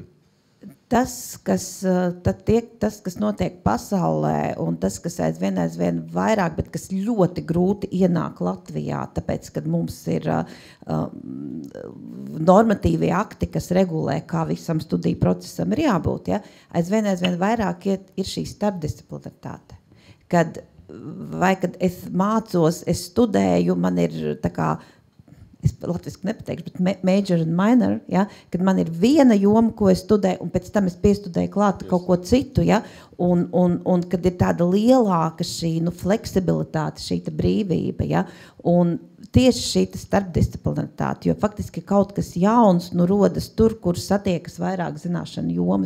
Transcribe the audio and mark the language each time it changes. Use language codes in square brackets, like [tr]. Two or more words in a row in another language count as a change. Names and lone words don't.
[lv] Tas, kas notiek pasaulē, un tas, kas aizvien vairāk, bet kas ļoti grūti ienāk Latvijā, tāpēc, kad mums ir normatīvie akti, kas regulē, kā visam studiju procesam ir jābūt. Ja? Aizvien vairāk ir šī starpdisciplinaritāte. Kad es mācos, es studēju, man ir tā kā, es latviski nepateikšu, bet [en] major and minor, [lv] ja? Kad man ir viena joma, ko es studēju, un pēc tam es piestudēju klāt kaut ko citu, ja? un kad ir tāda lielāka šī fleksibilitāte, šī brīvība, ja? Un tieši šī starpdisciplinaritāte, jo faktiski kaut kas jauns rodas tur, kur satiekas vairāk zināšanu jomas.